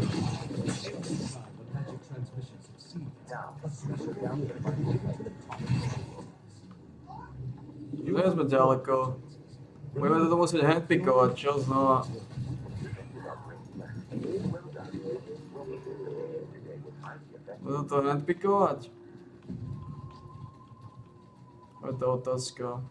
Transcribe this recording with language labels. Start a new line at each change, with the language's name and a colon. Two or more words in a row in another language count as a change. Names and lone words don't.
English: Every time a magic transmission succeeds, a special download will be given to the top.
Slovak: Nie sme ďaleko. Budeme to musieť handpickovať, čo znova. Budem to handpickovať? Je to otázka.